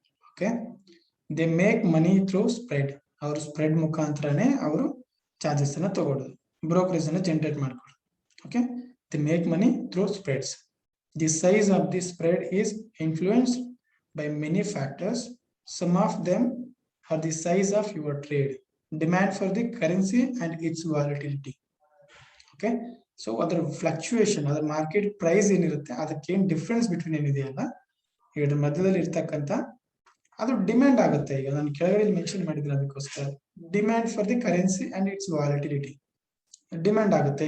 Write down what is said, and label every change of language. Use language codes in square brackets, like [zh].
[en] Okay, they make money through spread. [kn] ಅವರು spread ಮುಖಾಂತರನೇ ಅವರು charges ಅನ್ನ ತಗೊಳ್ಳೋದು, ಬ್ರೋಕರೇಜ್ ಅನ್ನ ಜನರೇಟ್ ಮಾಡ್ಕೊಳ್ಳೋದು. [en] Okay, they make money through spreads. The size of the spread is influenced by many factors. Some of them are the size of your trade, demand for the currency and its volatility. Okay, so other fluctuation, other market price [kn] ಏನಿರುತ್ತೆ ಅದಕ್ಕೆ ಏನ್ difference between ಏನಿದೆಯಲ್ಲ ಇದರ ಮಧ್ಯದಲ್ಲಿ ಇರ್ತಕ್ಕಂಥ ಅದು demand ಆಗುತ್ತೆ. ಈಗ ನಾನು ಕೆಳಗಡೆ ಮೆನ್ಷನ್ ಮಾಡಿದ್ರೆ ಅದಕ್ಕೋಸ್ಕರ [en] demand for the currency and its volatility [kn] demand ಆಗುತ್ತೆ.